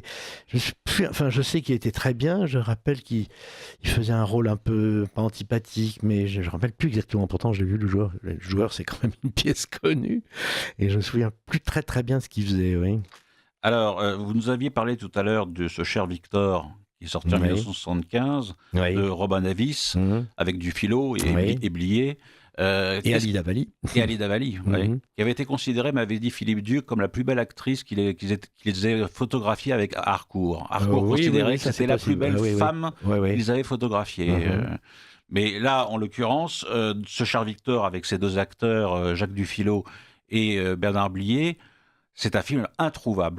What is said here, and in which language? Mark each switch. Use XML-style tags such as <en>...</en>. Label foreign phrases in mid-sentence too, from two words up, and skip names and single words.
<fr>Je sais qu'il était très bien, je rappelle qu'il faisait un rôle un peu, pas antipathique, mais je ne me rappelle plus exactement, pourtant je l'ai vu, le joueur. Le joueur, c'est quand même une pièce connue, et je me souviens plus très bien de ce qu'il faisait, oui. Alors, vous nous aviez parlé tout à l'heure de ce cher Victor, qui est sorti en 1975, de Robin Davis, avec Dufilo et Blier. Et Ali Davali. Et Ali Davali, qui avait été considérée, m'avait dit Philippe Duc, comme la plus belle actrice qu'ils aient photographiée avec Harcourt. Harcourt considérait que c'était la plus belle femme qu'ils avaient photographiée. Mais là, en l'occurrence, ce cher Victor, avec ses deux acteurs, Jacques Dufilo et Bernard Blier, c'est un film introuvable.</fr>